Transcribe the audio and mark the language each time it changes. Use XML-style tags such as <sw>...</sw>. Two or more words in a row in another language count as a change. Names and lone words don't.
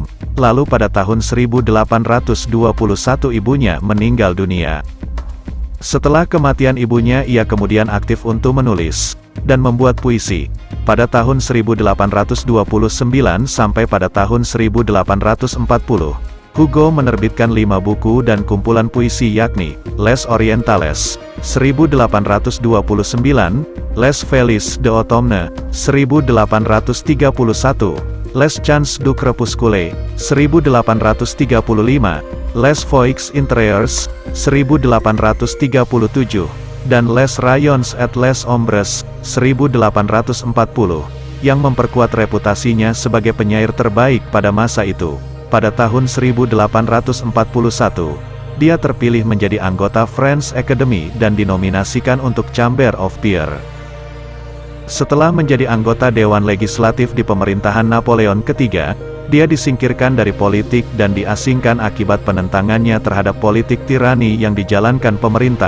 <id>Lalu pada tahun 1821 ibunya meninggal dunia. Setelah kematian ibunya ia kemudian aktif untuk menulis dan membuat puisi. Pada tahun 1829 sampai pada tahun 1840, Hugo menerbitkan 5 buku dan kumpulan puisi yakni, Les Orientales, 1829, Les Felices de Automne, 1831, Les Chants du Crépuscule, 1835, Les Foix Intérieurs, 1837, dan Les Rayons et les Ombres, 1840, yang memperkuat reputasinya sebagai penyair terbaik pada masa itu. Pada tahun 1841, dia terpilih menjadi anggota French Academy dan dinominasikan untuk Chamber of Peers. Setelah menjadi anggota Dewan Legislatif di pemerintahan Napoleon III, dia disingkirkan dari politik dan diasingkan akibat penentangannya terhadap politik tirani yang dijalankan pemerintah.</id>